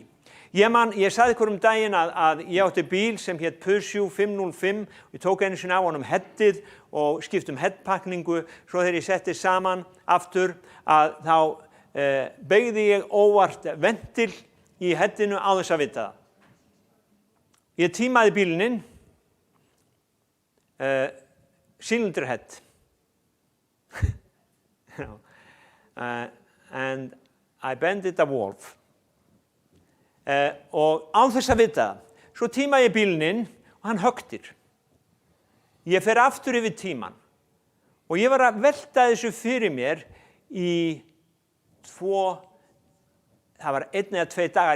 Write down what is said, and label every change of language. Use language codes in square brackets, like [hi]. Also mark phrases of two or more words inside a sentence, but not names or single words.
[is] Ég sagði ykkur daginn að ég átti bíl sem hét Peugeot 505 og ég tók einu sinni á honum heddið og skipt heddpakningu. Svo þegar ég setti saman aftur að þá beygði ég óvart ventil í heddinu á þess að vita það. Ég tímaði bílinn [en] cylinder head. And I bent it a valve. [is] Og án þess að vita það. Svo tíma ég bílinn og hann högtir. Ég fer aftur yfir tíman og ég var að velta þessu fyrir mér í 1 eða 2 dagar.